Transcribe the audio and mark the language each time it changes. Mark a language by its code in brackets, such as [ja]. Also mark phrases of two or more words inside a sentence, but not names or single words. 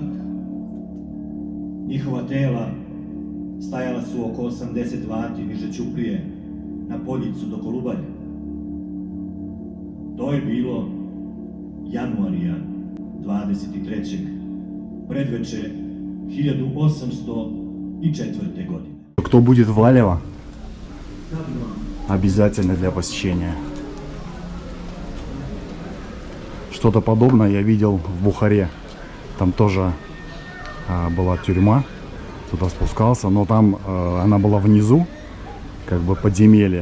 [sr] Njihova tela stajala su oko 80 vati niže Ćuprije na poljicu do Kolubalja. To je bilo januarija 23. predveče 1804. godine. [ru] Кто будет в Валево, обязательно для посещения. Что-то подобное я видел в Бухаре. Там тоже была тюрьма, туда спускался, но там она была внизу, как бы подземелье.